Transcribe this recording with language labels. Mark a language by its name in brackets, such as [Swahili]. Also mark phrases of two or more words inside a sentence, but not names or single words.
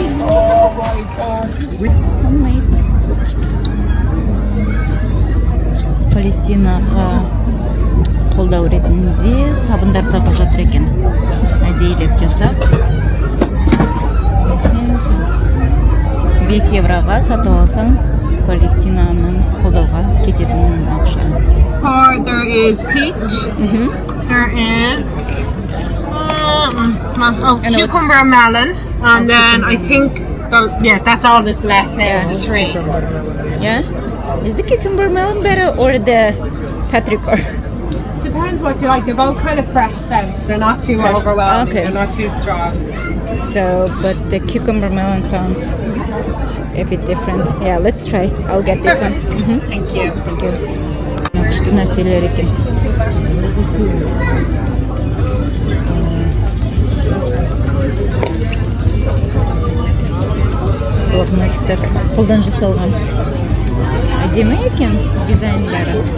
[Kazakh] Палестинаға қолдау ретінде сабындар сатып жатыр екен. Әдейілеп жасап 5 евроға сатып алсаң Палестинаның қолдауға кететін ақша. [English] There is peach. There is cucumber and melon. And then I think, that's all that's left there of the tree. Yeah? Is the cucumber melon better or the paprika? Depends what you like. They're both kind of fresh scents. They're not too overwhelming. Okay. They're not too strong. So, but the cucumber melon sounds a bit different. Yeah, let's try. I'll get this one. Thank you. Thank you. [Kazakh] Күшті нәрселер екен. Блокнотиктер қолдан жасалған. Әдемі екен дизайндары.